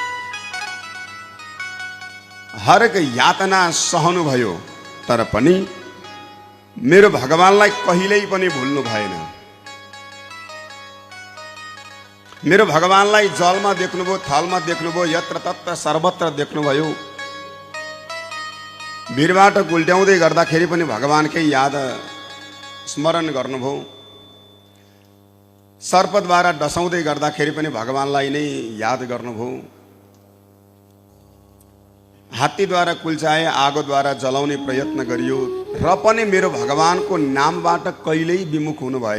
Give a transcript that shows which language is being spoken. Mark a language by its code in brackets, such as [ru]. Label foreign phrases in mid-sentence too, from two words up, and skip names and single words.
[ne] हरेक यातना सहनुभयो, तर पनि मेरो भगवानलाई कहिल्यै पनि भुल्नु भएन। मेरो भगवानलाई जलमा देख्नुभयो, थलमा देख्नुभयो, यत्र तत्र सर्वत्र देख्नुभयो। भिरबाट गुल्ट्याउँदै गर्दाखेरि पनि भगवानकै याद स्मरण गर्नुभयो। सर्पद्वारा डसाउँदै गर्दाखेरि पनि भगवानलाई नै याद गर्नुभयो। हात्तीद्वारा कुल्चाए, आगोद्वारा जलाउने प्रयत्न गरियो र पनि मेरो भगवानको नामबाट कहिल्यै विमुख हुनु भएन।